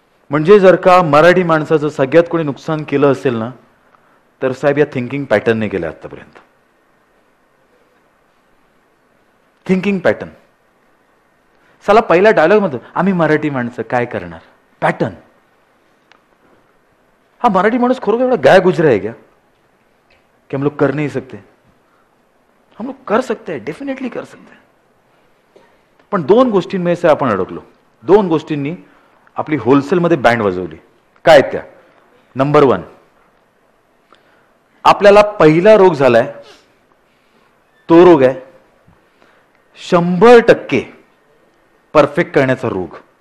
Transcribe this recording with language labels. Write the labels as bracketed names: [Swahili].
[Marathi] म्हणजे जर का मराठी माणसाचं सगळ्यात कोणी नुकसान केलं असेल ना तर साहेब या थिंकिंग पॅटर्नने केलं आतापर्यंत. Thinking pattern. साला पहिला डायलॉग म्हणतो आम्ही मराठी माणसं काय करणार. [English] Pattern. [Marathi] हा मराठी माणूस खरोखर एवढा [Hindi] गाय गुजरा है क्या कि हम लोग कर नहीं सकते? हम लोग कर सकते हैं, डेफिनेटली कर सकते हैं. [Marathi] पण दोन गोष्टींमध्ये से आपण अडकलो. दोन गोष्टींनी आपली होलसेलमध्ये बँड वाजवली. काय त्या? नंबर 1, आपल्याला पहिला रोग झालाय तो रोग आहे 100% परफेक्ट करण्याचा रोग.